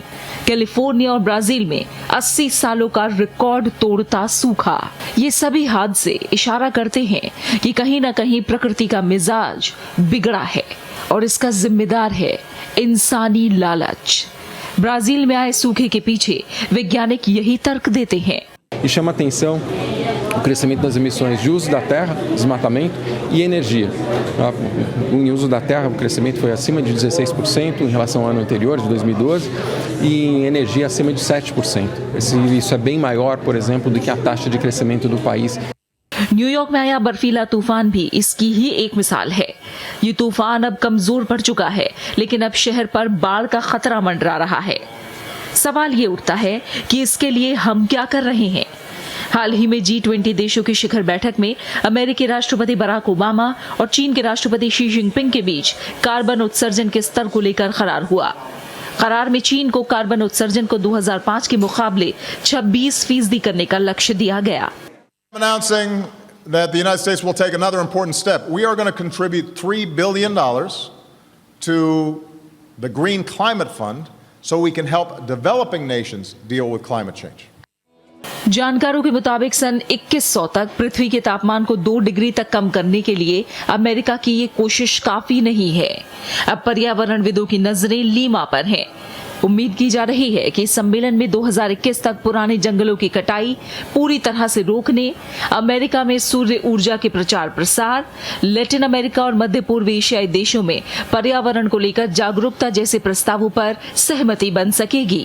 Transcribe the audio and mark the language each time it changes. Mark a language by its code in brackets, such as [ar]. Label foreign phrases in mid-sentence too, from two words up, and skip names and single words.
[hi] कैलिफोर्निया और ब्राजील में 80 सालों का रिकॉर्ड तोड़ता सूखा। ये सभी हादसे इशारा करते हैं कि कहीं न कहीं प्रकृति का मिजाज बिगड़ा है और इसका जिम्मेदार है इंसानी लालच। ब्राजील में आए सूखे के पीछे वैज्ञानिक यही तर्क देते हैं। [pt] E chama atenção o crescimento das emissões de uso da terra, desmatamento e energia. Em uso da terra, o crescimento foi acima de 16% em relação ao ano anterior, de 2012, e em energia acima de 7%. Isso é bem maior, por exemplo, do que a taxa de crescimento do país. [hi] न्यूयॉर्क में आया बर्फीला तूफान भी इसकी ही एक मिसाल है। ये तूफान अब कमजोर पड़ चुका है, लेकिन अब शहर पर बाढ़ का खतरा मंडरा रहा है। सवाल ये उठता है कि इसके लिए हम क्या कर रहे हैं। हाल ही में G20 देशों की शिखर बैठक में अमेरिकी राष्ट्रपति बराक ओबामा और चीन के राष्ट्रपति शी जिनपिंग के बीच कार्बन उत्सर्जन के स्तर को लेकर करार हुआ। करार में चीन को कार्बन उत्सर्जन को 2005 के मुकाबले 26% करने का लक्ष्य दिया गया। [en] Announcing that the United States will take another important step. We are going to contribute $3 billion to the Green Climate Fund so we can help developing nations deal with climate change. [hi] जानकारों के मुताबिक सन 2100 तक पृथ्वी के तापमान को 2 डिग्री तक कम करने के लिए अमेरिका की ये कोशिश काफी नहीं है। अब पर्यावरणविदों की नजरें लीमा पर हैं। उम्मीद की जा रही है कि इस सम्मेलन में 2021 तक पुराने जंगलों की कटाई पूरी तरह से रोकने, अमेरिका में सूर्य ऊर्जा के प्रचार प्रसार, लैटिन अमेरिका और मध्य पूर्व एशियाई देशों में पर्यावरण को लेकर जागरूकता जैसे प्रस्तावों पर सहमति बन सकेगी।